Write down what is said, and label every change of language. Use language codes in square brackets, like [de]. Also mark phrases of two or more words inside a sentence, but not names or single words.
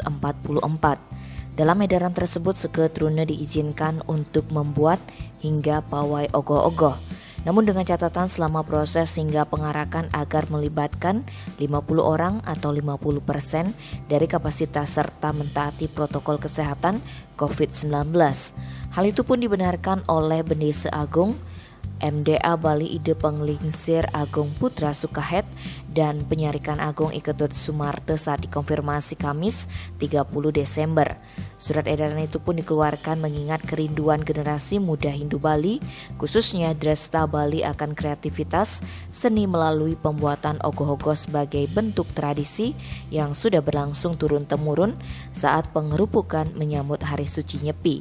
[id] Dalam edaran tersebut, seketruna diizinkan untuk membuat hingga pawai ogoh-ogoh. Namun dengan catatan selama proses hingga pengarakan agar melibatkan 50 orang atau 50% dari kapasitas serta mentaati protokol kesehatan COVID-19. Hal itu pun dibenarkan oleh Bendesa Agung MDA Bali Ide Penglingsir Agung Putra Sukahet dan Penyarikan Agung Iketut Sumarte saat dikonfirmasi Kamis 30 Desember. Surat edaran itu pun dikeluarkan mengingat kerinduan generasi muda Hindu Bali, khususnya Dresta Bali akan kreativitas seni melalui pembuatan ogoh-ogoh sebagai bentuk tradisi yang sudah berlangsung turun-temurun saat pengerupukan menyambut Hari Suci Nyepi.